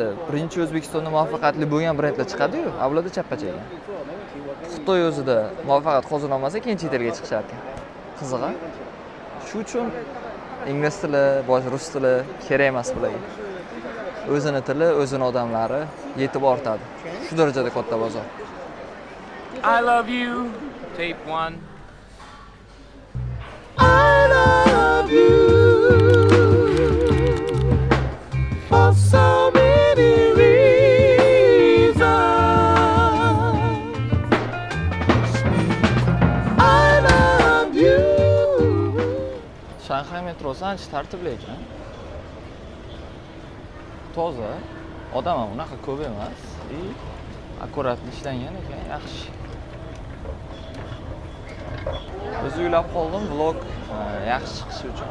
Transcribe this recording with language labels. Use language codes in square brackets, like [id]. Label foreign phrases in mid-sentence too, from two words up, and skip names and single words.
[uz] Birinchi O'zbekistonda muvaffaqiyatli bo'lgan brendlar chiqadi-yu, ularda chappa-chappa. Xitoy o'zida muvaffaqiyat qozona olmasa, keyin chet elga chiqishar ekan. Qiziq-a? Shu uchun ingliz tili, rus tili kerak emas bularga. O'zini tili, o'zini odamlari yetib ortadi. Shu darajada katta bozor. [en] I love you. Tape 1. I love you for so many reasons. I love you. [uz] Shanxay metrosi ancha tartibli ekan. Toza, odam ham unaqa ko'p emas. Akkuratli ishlangan ekan, yaxshi. O'zi o'ylab qoldim, vlog yaxshi chiqishi uchun.